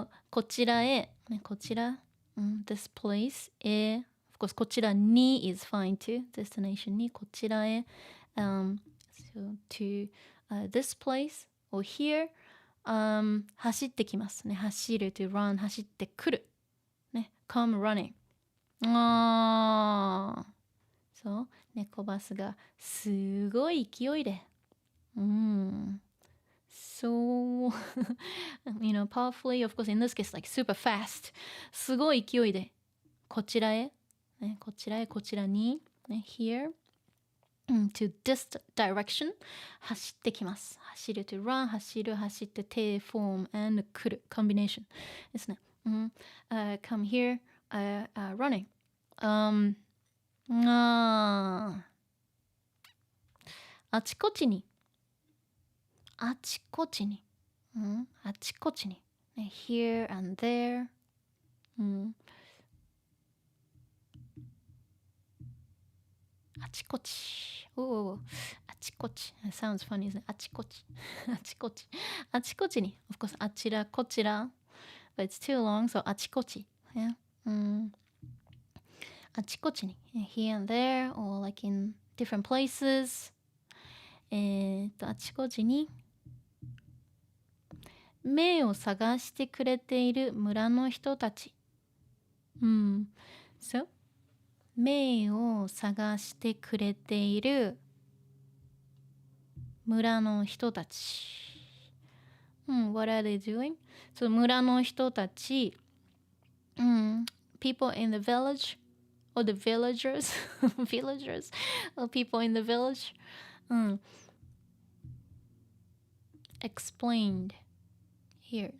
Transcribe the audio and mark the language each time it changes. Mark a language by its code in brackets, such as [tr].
[ja] こちらへ、こちら、 [en] this place [ja] へ、of course こちらに is fine too, destination にこちらへ、 [en] so to this place or here, [ja] 走ってきますね。走る [en] to run [ja] 走ってくる。 [en] come running. そう。 [ja] 猫バスがすごい勢いで。 [en] So, powerfully, of course, in this case, like super fast. [ja] すごい勢いで。こちらへ。こちらへ、こちらに。 [en] here. To this direction [ja] 走ってきます。走る [en] to run [ja] 走る走って て form and 来る [en] combination [ja] ですね。 [en] come here running [ja] あちこちにあちこちにあちこちに [en] here and there [ja] あちこち。あちこち。 [en] Sounds funny [ja] ですね。あちこち。あちこち。あちこちに。 [en] Of course, [ja] あちらこちら。 [en] But it's too long, so [ja] あちこち。 [en] Yeah? [ja] あちこちに。 [en] Here and there, or like in different places. [ja] あちこちに。目を探してくれている村の人たち。 [en] So? [ja] 目を探してくれている村の人たち。 [en] What are they doing? So [ja] 村の人たち、 [en] people in the village or the villagers, villagers, or people in the village, explained here.